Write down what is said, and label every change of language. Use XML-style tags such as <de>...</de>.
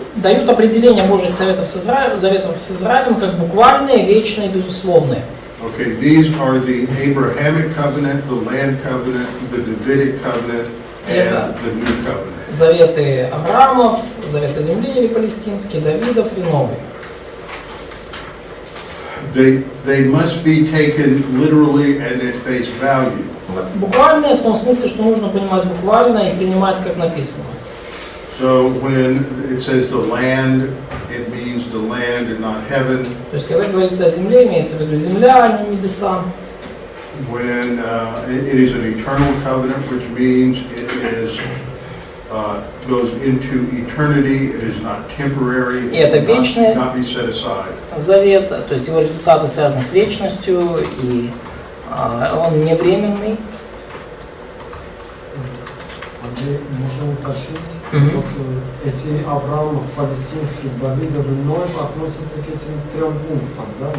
<ru>Дают определение Божьих заветов с Израилем как буквальные, вечные, безусловные.</ru> <en>Okay, these are the Abrahamic covenant, the land covenant, the Davidic covenant, and the new covenant.</en> <ru>Заветы Авраамов, заветы земли или палестинские, Давидов и Новый.</ru> <en>They must be taken literally and at face value.</en> <ru>Буквальные в том смысле, что нужно понимать буквально и принимать как написано.</ru> <en>So when it says the land, it means the land and not heaven.</en> <ru>То есть, когда говорится о земле, имеется в виду земля, а не небеса.</ru> <en>When it is an eternal covenant, which means it is goes into eternity, it is not temporary,</en> <ru>И это</ru> <en>it</en> <ru>вечный</ru> <en>not be set aside.</en> <ru>завет, то есть его результаты связаны с вечностью, и он не временный. Можем уточнить, вот эти Авраамов, палестинских, Давидов и Ноев относятся к этим трем пунктам, да?</ru>